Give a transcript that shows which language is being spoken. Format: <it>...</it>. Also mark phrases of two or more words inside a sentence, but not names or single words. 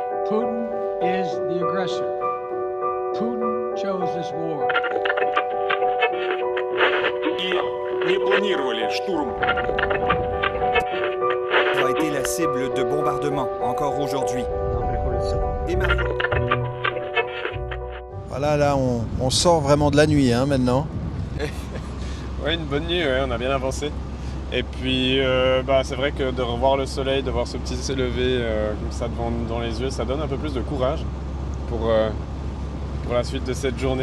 <en>Putin is the aggressor. Putin chose this war.</en> <ru>И не планировали штурм.</ru> <fr>A été la cible de bombardements encore aujourd'hui. Et Voilà, là, on sort vraiment de la nuit maintenant. Ouais, une bonne nuit, ouais, on a bien avancé. Et puis, c'est vrai que de revoir le soleil, de voir ce petit s'élever comme ça devant les yeux, ça donne un peu plus de courage pour la suite de cette journée.</fr>